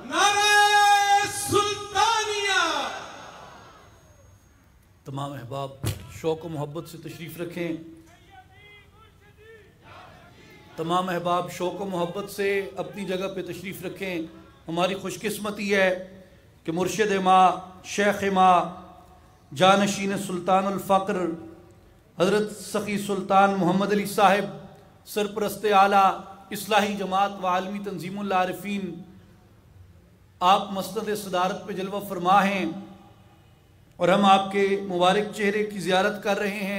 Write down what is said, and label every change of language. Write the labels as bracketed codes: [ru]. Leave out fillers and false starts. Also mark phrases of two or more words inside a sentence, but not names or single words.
[ur] نعرہ سلطانیہ. تمام احباب شوق و محبت سے تشریف رکھیں. تمام احباب شوق و محبت سے اپنی جگہ پہ تشریف رکھیں. ہماری خوش قسمتی ہے کہ [fa] مرشد ما، شیخ ما، [ur] جانشین سلطان الفقر حضرت سخی سلطان محمد علی صاحب، سرپرست اعلیٰ اصلاحی جماعت و عالمی تنظیم العارفین، آپ مسند صدارت پہ جلوہ فرما ہیں اور ہم آپ کے مبارک چہرے کی زیارت کر رہے ہیں.